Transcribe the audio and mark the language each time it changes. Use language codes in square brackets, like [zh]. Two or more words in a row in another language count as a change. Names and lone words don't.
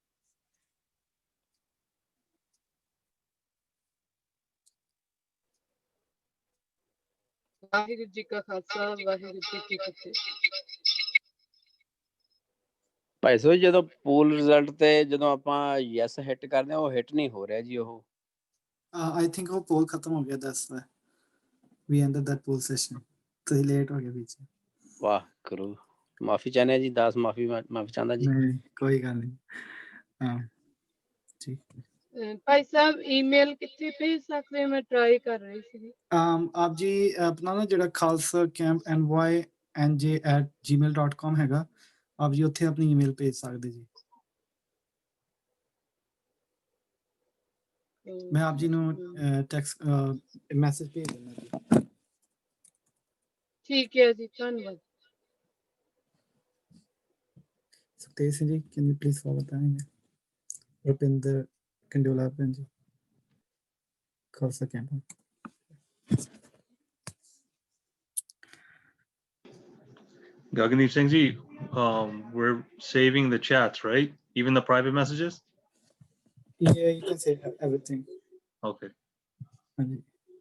[pa] ਵਾਹਿਗੁਰੂ ਜੀ ਕਾ ਖਾਲਸਾ ਵਾਹਿਗੁਰੂ ਜੀ ਕੀ ਫਤਿਹ। ਭਾਈ ਸਾਹਿਬ ਜਦੋਂ [en] poll result [pa] ਤੇ ਜਦੋਂ ਆਪਾਂ [en] yes hit [pa] ਕਰਦੇ ਆ ਉਹ ਹਿੱਟ ਨਹੀਂ ਹੋ ਰਿਹਾ ਜੀ। ਉਹ [en] I think [pa] ਉਹ ਪੋਲ ਖਤਮ ਹੋ ਗਿਆ, [en] that's why we ended that poll session. [pa] ਤੁਸੀਂ ਲੇਟ ਹੋ ਗਏ ਵਿੱਚ। ਵਾਹ ਕਰੋ, ਮਾਫੀ ਚਾਹੁੰਦੇ ਆ ਜੀ, ਦਾਸ ਮਾਫੀ ਚਾਹੁੰਦਾ ਜੀ। ਨਹੀਂ ਕੋਈ ਗੱਲ ਨਹੀਂ। ਹਾਂ ਠੀਕ। ਭਾਈ ਸਾਹਿਬ ਈਮੇਲ ਕਿੱਥੇ ਭੇਜ ਸਕਦੇ, ਮੈਂ ਟਰਾਈ ਕਰ ਰਹੀ ਸੀ। ਆਪ ਜੀ ਆਪਣਾ ਨਾ ਜਿਹੜਾ ਖਾਲਸਾ ਕੈਂਪ NYNJ@gmail.com ਹੈਗਾ, ਆਪ ਜੀ ਉੱਥੇ ਆਪਣੀ ਈਮੇਲ ਭੇਜ ਸਕਦੇ ਜੀ। ਮੈਂ ਆਪ ਜੀ ਨੂੰ [en] text message [pa] ਭੇਜ ਦਿੰਦਾ ਜੀ। ਠੀਕ ਹੈ ਜੀ, ਧੰਨਵਾਦ। ਸੁਖਤੇਜ ਸਿੰਘ ਜੀ, [en] can you please forward that email? [pa] Rupinder Kandola ਜੀ, ਖਾਲਸਾ ਕੈਂਪ। Jagjit Singh ji, [en] we're saving the chats, right? Even the private messages? Yeah, you can say everything. Okay. [pa] ਹਾਂਜੀ